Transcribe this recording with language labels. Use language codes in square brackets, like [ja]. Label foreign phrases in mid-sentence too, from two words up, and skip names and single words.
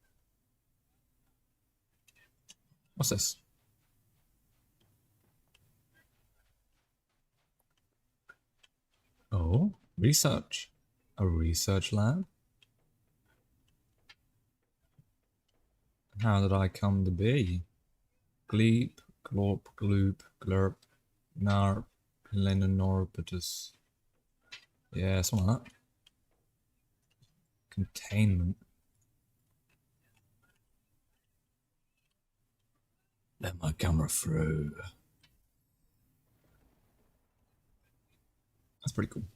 [en] What's this? Oh, research. A research lab? How did I come to be? Gleep, glorp, gloop, glurp, narp, lenonorbitus. Yeah, something like that. Containment. Let my camera through. That's pretty cool.